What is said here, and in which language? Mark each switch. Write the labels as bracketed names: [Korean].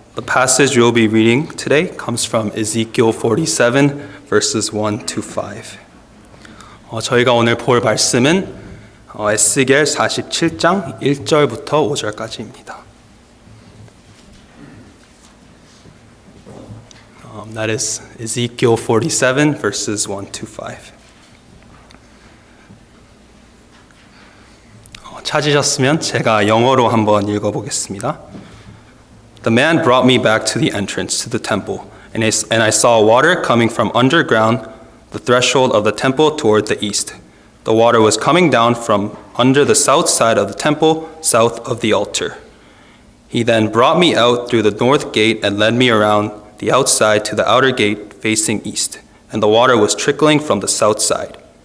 [English] passage we'll be reading today comes from Ezekiel 47, verses 1 to 5. [Korean] 저희가 오늘 볼 말씀은 에스겔 47장 1절부터 5절까지입니다. [English] That is Ezekiel 47, verses 1 to 5. [Korean] 찾으셨으면 제가 영어로 한번 읽어보겠습니다. [English] The man brought me back to the entrance to the temple, and I saw water coming from underground, the threshold of the temple toward the east. The water was coming down from under the south side of the temple, south of the altar. He then brought me out through the north gate and led me around the outside to the outer gate facing east, and the water was trickling from the south side.